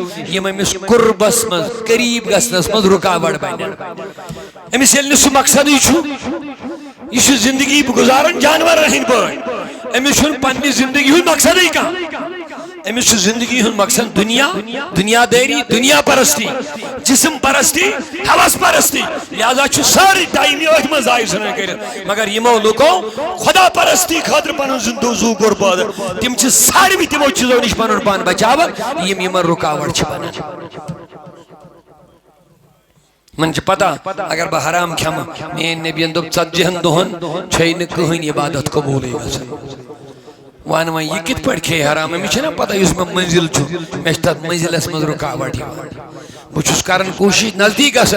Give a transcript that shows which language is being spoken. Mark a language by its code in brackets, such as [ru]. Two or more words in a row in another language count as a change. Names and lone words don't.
[ks] یِم أمِس قربس منٛز قریٖب گژھنس منٛز رُکاوٹ بنن أمِس ییٚلہِ نہٕ سُہ مقصدٕے چھُ یہِ چھُ زندگی گُزاران جانورن ہٕنٛدۍ پٲٹھۍ أمِس چھُنہٕ پننہِ زندگی ہُنٛد مقصدٕے کانٛہہ أمِس چھُ زندگی ہُنٛد مقصد دُنیا دٲری دُنیا پرستی جسم پرستی حوث پرستی لہذا چھُ سٲرٕے ٹایم یہِ أتھۍ منٛز ضایع ژھٕنان کٔرِتھ مگر یِمو لُکو خۄدا پرستی خٲطرٕ پنُن زُو قربان تِم چھِ ساروٕے تِمو چیٖزو نِش پنُن پان بچاوان یِم یِمن رُکاوٹ چھِ بنان من چھِ پتہ اگر بہٕ حرام کھٮ۪مہٕ میٛٲنۍ نبیَن دوٚپ 40 دۄہن چھے نہٕ کٕہٕنۍ عبادت قبوٗلٕے گژھان وَن وۄنۍ یہِ کِتھ پٲٹھۍ کھیٚیہِ حرام أمِس چھےٚ نا پتہ یُس مےٚ منزِل چھُ مےٚ چھِ تتھ منزِلس منٛز رُکاوٹ یِوان بہٕ چھُس کران کوٗشِش نزدیٖک گژھان